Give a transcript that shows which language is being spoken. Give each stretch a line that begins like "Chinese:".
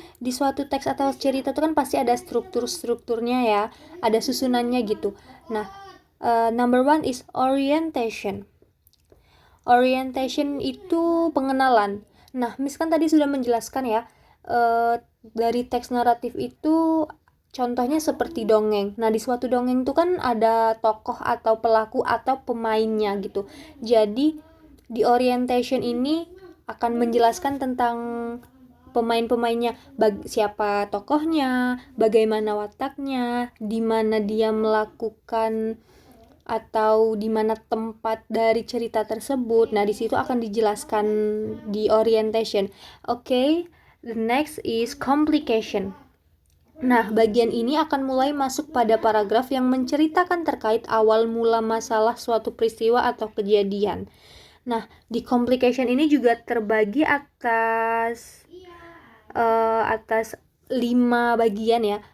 Indonesian: Di suatu teks atau cerita itu kan pasti ada strukturnya ya, ada susunannya gitu.
English: Nah, number one is orientation.
Indonesian: Orientation itu pengenalan. Nah, Miss kan tadi sudah menjelaskan ya, dari teks naratif itu contohnya seperti dongeng. Nah, di suatu dongeng itu kan ada tokoh atau pelaku atau pemainnya gitu. Jadi, di orientation ini akan menjelaskan tentang pemain-pemainnya, siapa tokohnya, bagaimana wataknya, di mana dia melakukan atau di mana tempat dari cerita tersebut. Nah, di situ akan dijelaskan di orientation.
English: Okay, the next is complication.
Indonesian: Nah, bagian ini akan mulai masuk pada paragraf yang menceritakan terkait awal mula masalah suatu peristiwa atau kejadian. Nah, di complication ini juga terbagi atas 5 bagian ya.